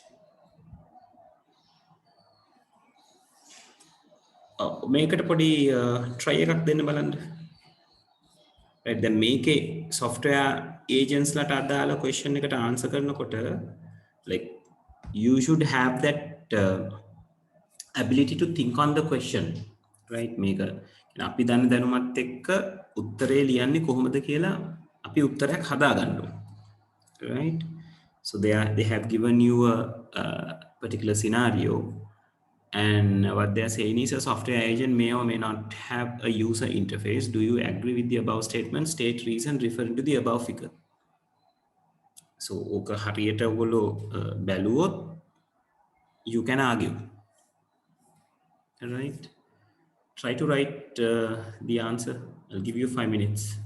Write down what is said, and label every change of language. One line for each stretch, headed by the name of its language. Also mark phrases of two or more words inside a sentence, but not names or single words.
Sinhala: මේකට පොඩි try එකක් දෙන්න බලන්න.
English: Right,
Sinhala: දැන් මේකේ
English: software agents
Sinhala: ලට අදාළ
English: question එකට answer කරනකොට like you should have that ability to think on the question, right?
Sinhala: මේක අපි දන්න දැනුමත් එක්ක උත්තරේ ලියන්නේ කොහොමද කියලා අපි උත්තරයක් හදා ගන්න ඕනේ.
English: Right? So they have given you a particular scenario, and what they are saying is a software agent may or may not have a user interface. Do you agree with the above statement? State reason referring to the above figure.
Sinhala: So ඕක හරියට ඔයගොල්ලෝ බැලුවොත්
English: you can argue. Right? Try to write the answer. I'll give you 5 minutes.